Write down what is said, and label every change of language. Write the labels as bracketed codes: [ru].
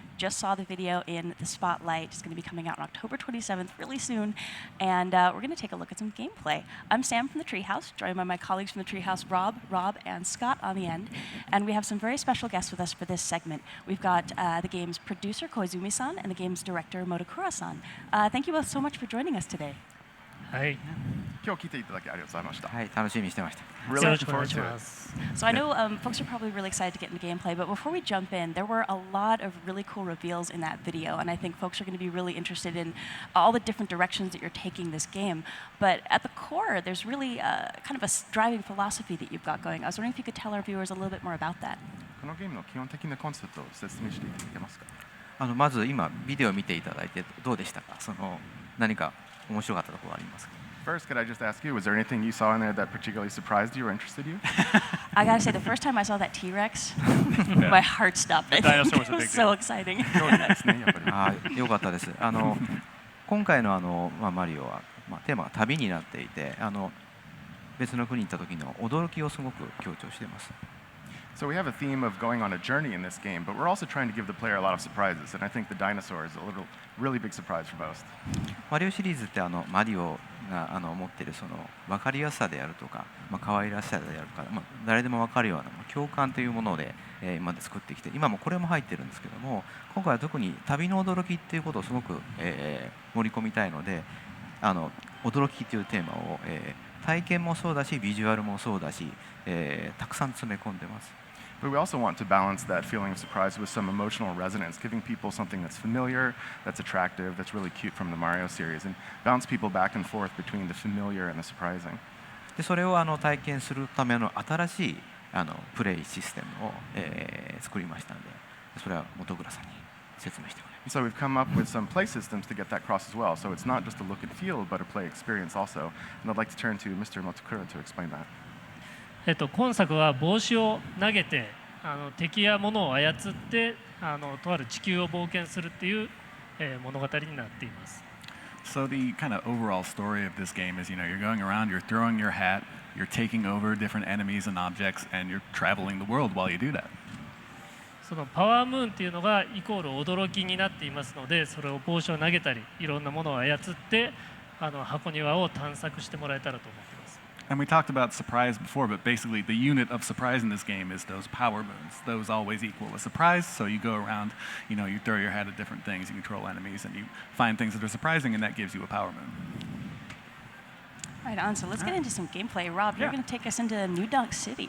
[en] Just saw the video in the Spotlight. It's going to be coming out on October 27th, really soon, and we're going to take a look at some gameplay. I'm Sam from the Treehouse, joined by my colleagues from the Treehouse, Rob, and Scott on the end, and we have some very special guests with us for this segment. We've got the game's producer, Koizumi-san, and the game's director, Motakura-san. Thank you both so much for joining us today. [ja] はい。今日来ていただきありがとうございました。はい、楽しみにしてました。 [en] Really looking forward to it. So I know folks are probably really excited to get into gameplay, but before we jump in, there were a lot of really cool reveals in that video, and I think folks are going to be really interested in all the different directions that you're taking this game. But at the core, there's really kind of a driving philosophy that you've got going. I was wondering if you could tell our viewers a little bit more about that. [ja] このゲームの基本的なコンセプトを説明していただけますか。まず今ビデオを見ていただいてどうでしたか。何か面白かったところはありますか。 [en] First, could I just ask you, was there anything you saw in there that particularly surprised you or interested you? I gotta say, the first time I saw that T-Rex, my heart stopped. The dinosaur was a big It was so exciting. [ja] よかったです。今回のマリオはテーマが旅になっていて、別の国に行った時の驚きをすごく強調しています。 [en] So we have a theme of going on a journey in this game, but we're also trying to give the player a lot of surprises, and I think the dinosaur is a really big surprise for most. [ja] マリオシリーズってマリオが持っている分かりやすさであるとか、可愛らしさであるとか、誰でも分かるような共感というもので、今まで作ってきて、今もこれも入ってるんですけども、今回は特に旅の驚きっていうことをすごく、盛り込みたいので、驚きというテーマを、体験もそうだし、ビジュアルもそうだし、たくさん詰め込んでます。 [en] But we also want to balance that feeling of surprise with some emotional resonance, giving people something that's familiar, that's attractive, that's really cute from the Mario series, and bounce people back and forth between the familiar and the surprising. [ja] でそれを体験するための新しいプレイシステムを、作りましたので、それは本倉さんに説明してもらいます。 [en] So we've come up with some play systems to get that across as well. So it's not just a look and feel, but a play experience also. And I'd like to turn to Mr. Motakura to explain that. [ja] 今作は帽子を投げて敵や物を操ってとある地球を冒険するっていう、物語になっています。 [en] So the kind of overall story of this game is, you're going around, you're throwing your hat, you're taking over different enemies and objects, and you're traveling the world while you do that. [ja] そのパワームーンっていうのがイコール驚きになっていますので、それを帽子を投げたり、いろんなものを操って箱庭を探索してもらえたらと思っています。 [en] And we talked about surprise before, but basically the unit of surprise in this game is those power moons. Those always equal a surprise, so you go around, you throw your hat at different things, you control enemies, and you find things that are surprising, and that gives you a power moon. Right on, so let's get into some gameplay. Rob, you're going to take us into New Donk City.